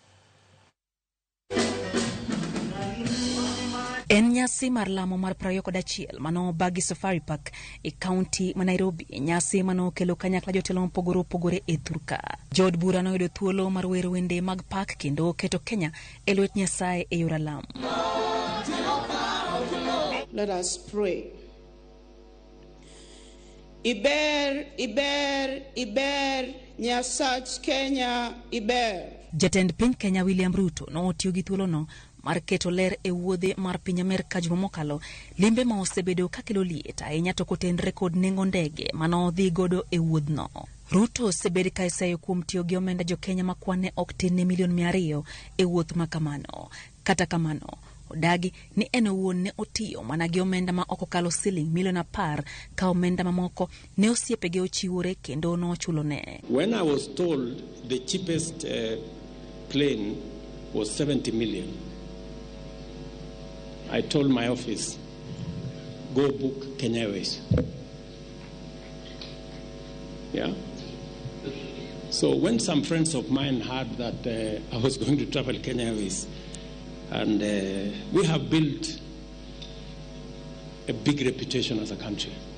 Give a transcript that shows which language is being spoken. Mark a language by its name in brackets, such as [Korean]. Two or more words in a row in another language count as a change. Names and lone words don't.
[Luo (Kenya and Tanzania)] En nyasi mar lamo mar 21 mano bagi Safari Park e kaunti ma Nairobi, nyasi mano kelo kanyakla jotelo mopogore opogore e thurka. Jod bura noyudo thuolo mar wero wende mag pak kendo keto Kenya e lwet Nyasaye e yor lamo. [English] Let us pray. [Luo (Kenya and Tanzania)] Iber, Iber, Iber, Nyasach Kenya, Iber. Jatend piny Kenya William Ruto notiyo gi thuolo no mar keto ler e wuodhe mar piny Amerka juma mokalo, limbe ma osebedo kakelo liet ahinya to kotenre kod nengo ndege mano dhi godo e wuodhno. Ruto osebed ka isayo kuom tiyo gi omenda jo Kenya makwane ok tin ne milion 200 e wuoth ma kamano. Kata kamano, odagi ni en owuon ne otiyo mana gi omenda ma ok okalo siling milion 10 ka omenda mamoko ne osiepege ochiwore kendo nochulo ne. [English] When I was told the cheapest plane was 70 million, I told my office, go book Kenya Airways. Yeah. So when some friends of mine heard that I was going to travel Kenya Airways, and we have built a big reputation as a country.